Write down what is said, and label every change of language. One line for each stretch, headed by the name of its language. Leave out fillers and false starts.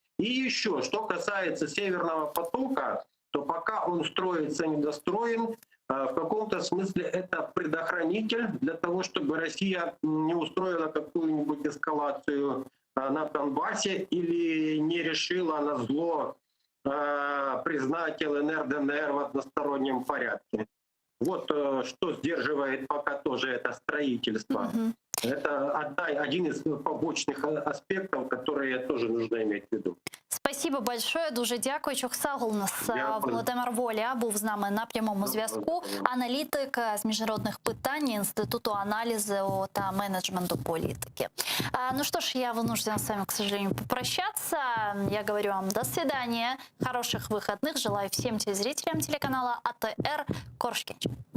Russian: И еще, что касается Северного потока, то пока он строится недостроен, в каком-то смысле это предохранитель для того, чтобы Россия не устроила какую-нибудь эскалацию на Донбассе или не решила на зло признать ЛНР, ДНР в одностороннем порядке. Вот что сдерживает пока тоже это строительство. Это один из побочных аспектов, которые тоже нужно иметь в виду. Спасибо большое,
Ukrainian: дуже дякую.
Russian: Чоксагл у нас
Ukrainian: Дякую. Володимир Воля був з нами на прямому зв'язку. Аналітик з міжнародних питань Інституту аналізу та менеджменту політики.
Russian: Ну что ж, я вынуждена с вами, к сожалению, попрощаться. Я говорю вам до свидания, хороших выходных. Желаю всем телезрителям телеканала АТР. Коршкинч.